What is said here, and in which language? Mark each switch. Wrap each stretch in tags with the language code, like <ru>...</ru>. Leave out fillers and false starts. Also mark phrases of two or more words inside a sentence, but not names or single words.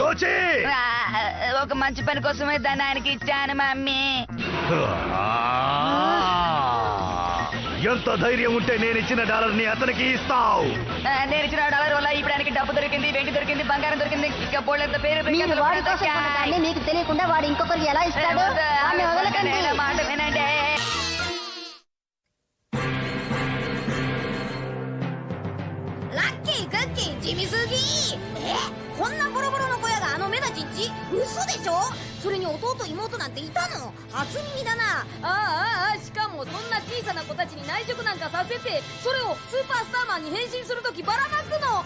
<te>ఒక మంచి పని కోసమే దాన్ని ఆయనకి ఇచ్చాను మమ్మీ. ఎంత ధైర్యం ఉంటే నేను ఇచ్చిన డాలర్ని అతనికి ఇస్తావు? నేను ఇచ్చిన డాలర్ వల్ల ఇప్పుడు ఆయనకి డబ్బు దొరికింది, వెండి దొరికింది, బంగారం దొరికింది, ఇంకా బోళ్ళంత పేరు మీరు వాడి కోసం కొన్న దాన్ని మీకు తెలియకుండా వాడు ఇంకొకరికి ఎలా ఇస్తాడు? వాడిని వదలకండి. మాట వినండి.</te> <ja>ラッキークッキー地味すぎ。こんなボロボロの小屋があの目立ちんち嘘でしょ。それに弟妹なんていたの。初耳だな。しかもそんな小さな子たちに内職なんかさせて、それをスーパースターマンに変身するときばらまくの。</ja>